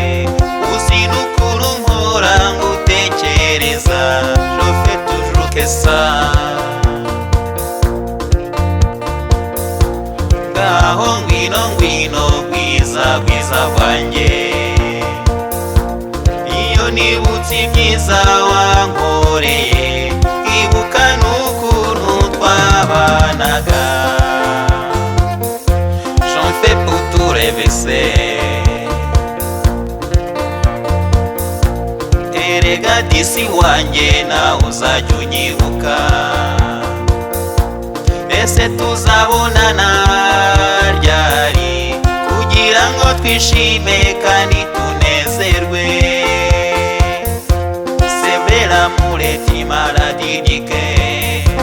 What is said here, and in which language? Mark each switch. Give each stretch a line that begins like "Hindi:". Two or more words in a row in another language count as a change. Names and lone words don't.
Kinyarwanda: Uzi n'ukuntu mpora ngutekereza,
French: je fais toujours que ça.
Kinyarwanda: Ngaho ngwino ngwino bwiza bwiza bwanjye, nibutse ibyiza wankoreye, ibuka n'ukuntu twabanaga.
French: J'en fais pour tout rêver.
Kinyarwanda: Erega disi wanjye nawe uzajya unyibuka. Ese tuzabonana ryari, kugira ngo twishime kandi tunezerwe.
French: L'amour est une maladie du cœur.